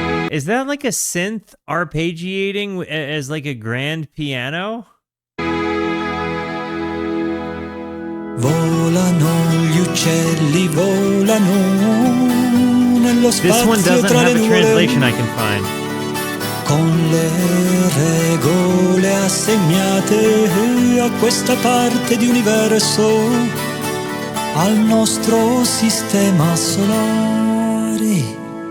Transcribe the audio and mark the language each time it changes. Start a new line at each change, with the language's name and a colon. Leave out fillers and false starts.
English: Is that like a synth arpeggiating as like a grand piano?
Italian: Volano gli uccelli, volano nello spazio.
English: This one doesn't have a translation I can find.
Italian: Con le regole assegnate a questa parte di universo, al nostro sistema solare.